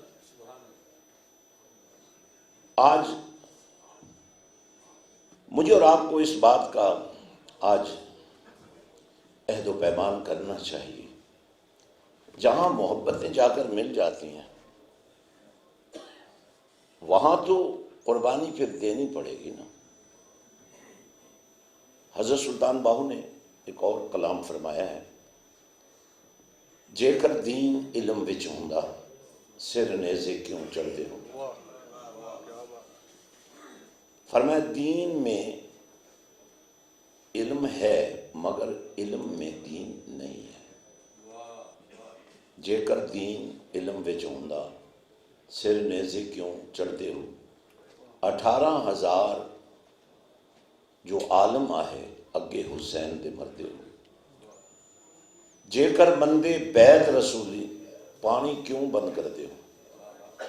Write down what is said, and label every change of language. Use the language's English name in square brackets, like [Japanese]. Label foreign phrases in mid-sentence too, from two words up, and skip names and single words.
[Urdu] آج مجھے اور آپ کو اس بات کا آج عہد و پیمان کرنا چاہیے، جہاں محبتیں جا کر مل جاتی ہیں وہاں تو قربانی پھر دینی پڑے گی نا۔ حضرت سلطان باہو نے ایک اور کلام فرمایا ہے [Punjabi] جے کر دین علم وچ ہوندا سر نیزے کیوں چڑھتے ہو۔ [Urdu] فرمایا دین میں علم ہے مگر علم میں دین نہیں ہے۔ [Punjabi] جے کر دین علم وچ ہوندا سر نیزے کیوں چڑھتے ہو۔ 18,000 جو عالم آہے اگے حسین دے مردے ہو۔ جے کر بندے بیت رسولی پانی کیوں بند کر دے ہو۔